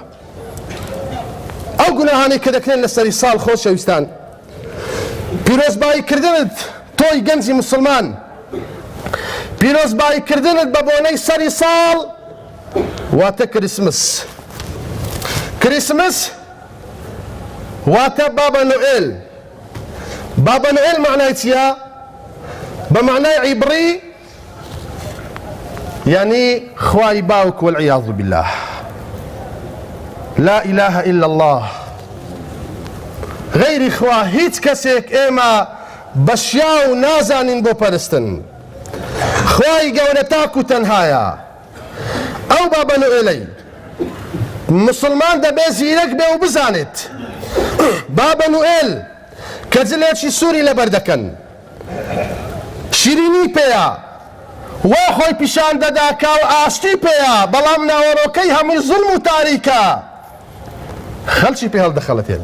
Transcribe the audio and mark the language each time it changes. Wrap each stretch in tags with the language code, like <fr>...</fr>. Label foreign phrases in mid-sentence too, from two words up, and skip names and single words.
<ckb>ئەو گوناهانەی کە دەکرێن لە سەری ساڵ خۆشەویستان، پیرۆزباییکردنت تۆی گەنجی مسلمان، پیرۆزباییکردنت بە بۆنەی سەری ساڵ واتە کریسمس. کریسمس واتە بابا نوئێل. بابا نوئێل معنای چییە؟ بە معنای عیبری یعنی خوای باوک</ckb> <ar>والعیاذ بالله، لا إله إلا الله.</ar> <ckb>غەیری خوا هیچ کەسێک ئێمە بەشیا و نازانین بۆ پەرستن. خوای گەورە تاک و تەنهایە. ئەو بابا نوئێلەی مسلمان دەبێ زیرەک بێ و بزانێت بابا نوئێل کە جلێکی سووری لەبەر دەکەن، شیرینی پێیە، وا خۆی پیشان دەدا کە ئاشتی پێیە، بەڵام ناوەڕۆکەی هەمووی زوڵم و تاریکە، خەڵکی پێ هەڵدەخەڵەتێن.</ckb>